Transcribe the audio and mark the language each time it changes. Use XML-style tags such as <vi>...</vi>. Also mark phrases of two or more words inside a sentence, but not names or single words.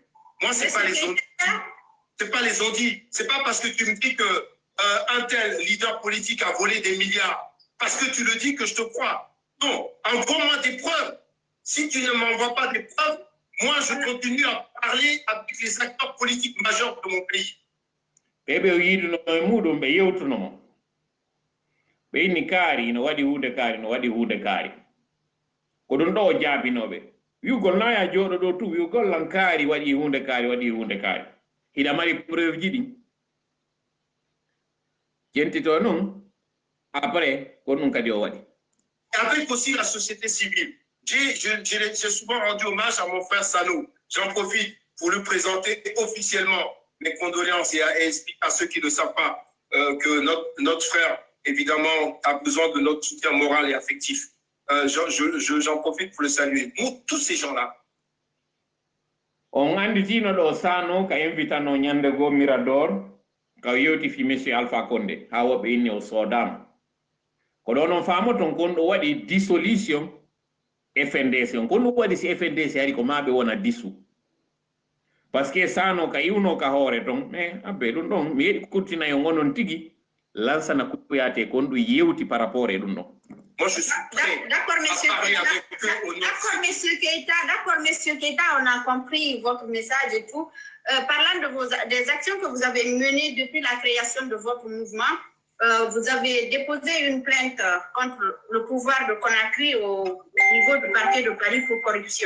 <fr>Moi, c'est pas les audits. C'est pas les audits. C'est pas parce que tu me dis que un tel leader politique a volé des milliards parce que tu le dis que je te crois. Non, envoie-moi des preuves. Si tu ne m'envoies pas des preuves, moi, je continue à parler avec les acteurs politiques majeurs de mon pays.</fr> <ff>Ɓeɓe yiiduno e muɗum ɓe yewtunomo ɓe inni kaari no waɗi huunde kaari no waɗi huunde kaari ko ɗum ɗo o jaabinoɓe wiugol naya jooɗo ɗo tu wiugol lan kaari waɗi huunde kaari waɗi huunde kaari hiɗa mari preuve ji ɗi jentito noon après ko ɗum kadi o waɗi.</ff> <fr>Avec aussi la société civile. J'ai souvent rendu hommage à mon frère Sano. J'en profite pour lui présenter officiellement mes condoléances et expliquer à ceux qui ne savent pas que notre frère, évidemment, a besoin de notre soutien moral et affectif. J'en profite pour le saluer. Nous, tous ces gens-là.</fr> <ff>On anditino ɗo Sano ka invitano ñande go Mirador ka yewti fi monsieur Alpha Condé ha woɓɓe inni o soodama ko ɗo noon faamo ton kon ɗo waɗi dissolution FNDC on kon ɗum waɗi si FNDC ari ko maɓe wona dissu</ff> <fr>par ce que</fr> <ff>Sano ka iwno ka hoore ton mais abbe ɗum ɗon mi yeɗi kurtina e gonon tigui lansana kuyate kon ɗum yewti</ff> <fr>par rapport</fr> <ff>e ɗum ɗon.</ff> <fr>Moi, je suis prêt d'accord, monsieur Keita. D'accord, monsieur Keita, on a compris votre message et tout. Parlant de des actions que vous avez menées depuis la création de votre mouvement, vous avez déposé une plainte contre le pouvoir de Conakry au niveau du parquet de Paris pour corruption.</fr>